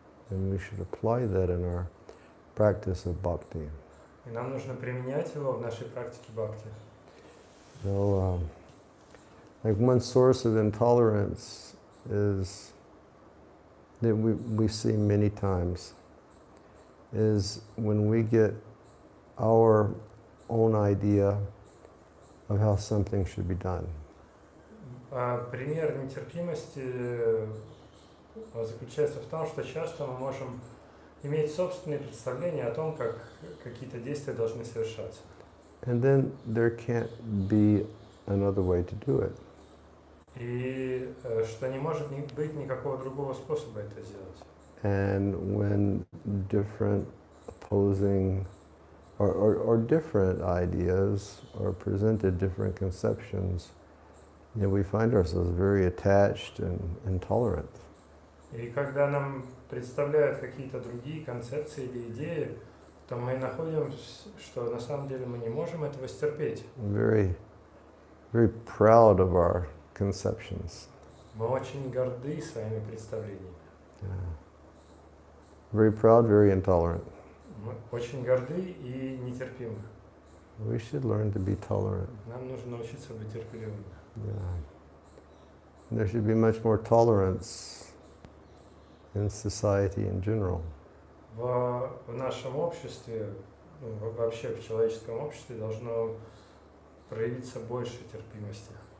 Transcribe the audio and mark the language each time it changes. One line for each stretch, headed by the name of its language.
English: And we should apply that in our practice of bhakti.
Russian: И нам нужно применять его в нашей практике бхакти.
English: So, like one source of intolerance is that we see many times is when we get our own idea of how something should be done.
Russian: Пример нетерпимости заключается в том, что часто мы можем иметь собственные представления о том, как какие-то действия должны совершаться.
English: And then there can't be another way to do it.
Russian: И что не может быть никакого другого способа это сделать.
English: And when different opposing or different ideas are presented, different conceptions, we find ourselves very attached and intolerant.
Russian: И когда нам представляют какие-то другие концепции или идеи, то мы находим, что на самом деле мы не можем этого стерпеть.
English: Very, very proud of our conceptions.
Russian: Мы очень горды своими представлениями.
English: Yeah. Very proud, very intolerant.
Russian: Мы очень горды и нетерпимы.
English: We should learn to be tolerant.
Russian: Нам нужно научиться быть терпеливыми.
English: Yeah. There should be much more tolerance in society in general.
Russian: В нашем обществе, вообще в человеческом обществе должно проявиться больше терпимости.